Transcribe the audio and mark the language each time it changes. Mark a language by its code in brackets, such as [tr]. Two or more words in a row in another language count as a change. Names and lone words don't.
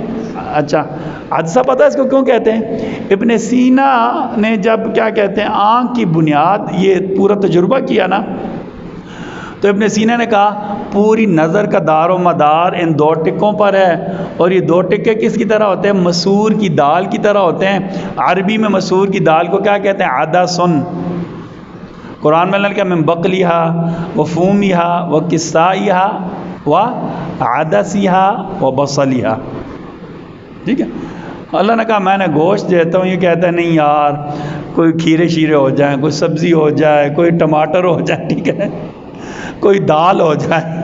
[ur] اچھا، عدسہ پتہ ہے اس کو کیوں کہتے ہیں؟ ابن سینا نے جب کیا کہتے ہیں آنکھ کی بنیاد یہ پورا تجربہ کیا نا، تو ابن سینا نے کہا پوری نظر کا دار و مدار ان 2 ٹکوں پر ہے. اور یہ 2 ٹکے کس کی طرح ہوتے ہیں؟ مسور کی دال کی طرح ہوتے ہیں. عربی میں مسور کی دال کو کیا کہتے ہیں؟ عدسن. قرآن میں اللہ نے کہا [ar] من بقلیہا و فومیہا و کسائیہا و عدسیہا و بصلیہا. [ur] ٹھیک ہے، اللہ نے کہا میں نے گوشت دیتا ہوں. یہ کہتا ہے نہیں یار، کوئی کھیرے شیرے ہو جائیں، کوئی سبزی ہو جائے، کوئی ٹماٹر ہو جائے، ٹھیک ہے، کوئی دال ہو جائے.